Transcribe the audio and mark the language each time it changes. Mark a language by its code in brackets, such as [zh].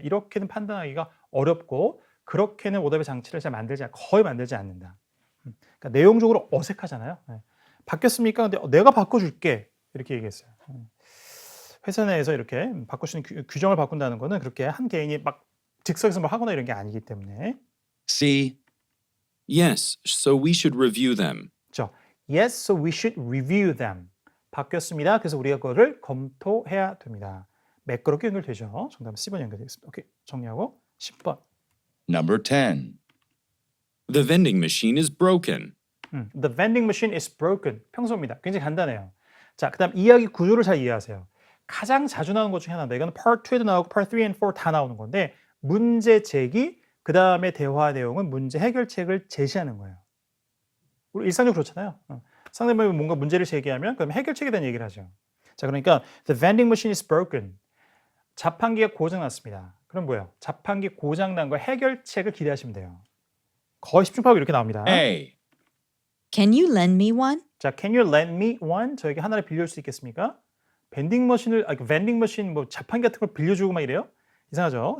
[ko] 이렇게는 판단하기가 어렵고 그렇게는 오답의 장치를 잘 거의 만들지 않는다. 그러니까 내용적으로 어색하잖아요. 바뀌었습니까? 근데 내가 바꿔줄게 이렇게 얘기했어요. 회사 내에서 이렇게 바꿀 수 있는 규정을 바꾼다는 거는 그렇게 한 개인이 막 즉석에서 뭘 하거나 이런 게 아니기 때문에. [en] C. Yes, so we should review them. [ko] 그렇죠. [en] Yes, so we should review them. [ko] 바뀌었습니다. 그래서 우리가 그거를 검토해야 됩니다. 매끄럽게 연결되죠. 정답은 C번 연결되겠습니다. 오케이, 정리하고 10번. [en] Number 10. The vending machine is broken. The vending machine is broken. [ko] 평소입니다. 굉장히 간단해요. 자, 그다음 이야기 구조를 잘 이해하세요. 가장 자주 나오는 것 중에 하나인데 이거는 Part 2에도 나오고 Part 3 and 4 다 나오는 건데 문제 제기, 그다음에 대화 내용은 문제 해결책을 제시하는 거예요. 우리 일상적으로 그렇잖아요. 상대방이 뭔가 문제를 제기하면 그럼 해결책에 대한 얘기를 하죠. 자, 그러니까 [en] The vending machine is broken. [ko] 자판기가 고장났습니다. 그럼 뭐예요? 자판기 고장난 거 해결책을 기대하시면 돼요. 거의 10중 8구 이렇게 나옵니다. [en] A. Can you lend me one? 자, Can you lend me one? [ko] 저에게 하나를 빌려줄 수 있겠습니까? 벤딩 머신을 벤딩 머신 뭐 자판기 같은 걸 빌려주고 막 이래요? 이상하죠?